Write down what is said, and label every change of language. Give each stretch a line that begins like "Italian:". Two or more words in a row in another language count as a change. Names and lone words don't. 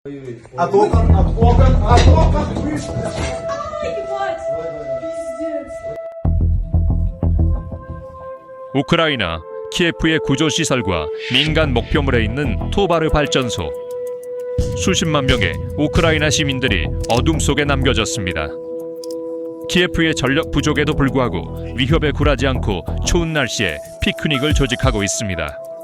Russian: А током, а током, а током! Ебать! Пиздец!
Korean: 우크라이나 키예프의 구조시설과 민간 목표물에 있는 토바르 발전소. 수십만 명의 우크라이나 시민들이 어둠 속에 남겨졌습니다. 키예프의 전력 부족에도 불구하고 위협에 굴하지 않고 추운 날씨에 피크닉을 조직하고 있습니다.